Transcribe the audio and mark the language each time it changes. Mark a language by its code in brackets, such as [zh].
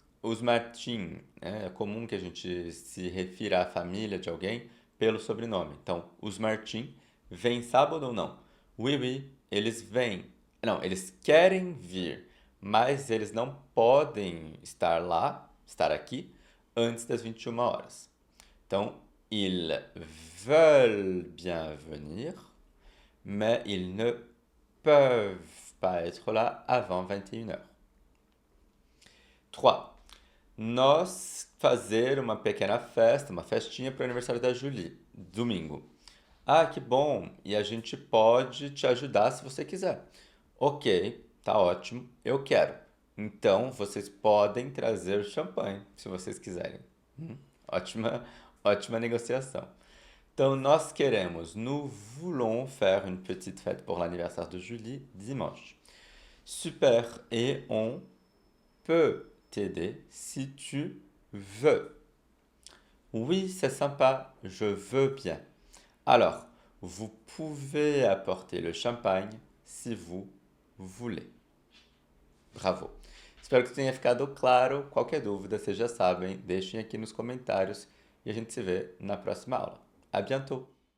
[pt] os Martin, né? É comum que a gente se refira à família de alguém pelo sobrenome. Então, os Martin vêm sábado ou não? [fr] Oui, oui, [pt] eles vêm. Não, eles querem vir, mas eles não podem estar lá, estar aqui, antes das 21 horas. [fr] Então, ils veulent bien venir, mais ils ne peuvent pas être là avant 21 heures. 3. [pt] Nós fazer uma pequena festa, uma festinha para o aniversário da Julie, domingo. Ah, que bom! E a gente pode te ajudar se você quiser. Ok, tá ótimo, eu quero. Então vocês podem trazer champanhe, se vocês quiserem. Ótima, ótima negociação. [fr] Donc, nous queremos, nous voulons faire une petite fête pour l'anniversaire de Julie dimanche. Super, et on peut t'aider si tu veux. Oui, c'est sympa, je veux bien. Alors, vous pouvez apporter le champagne si vous voulez. [pt] Bravo. Espero que tenha ficado claro. Qualquer dúvida, vocês já sabem, deixem aqui nos comentários e a gente se vê na próxima aula. [fr] À bientôt!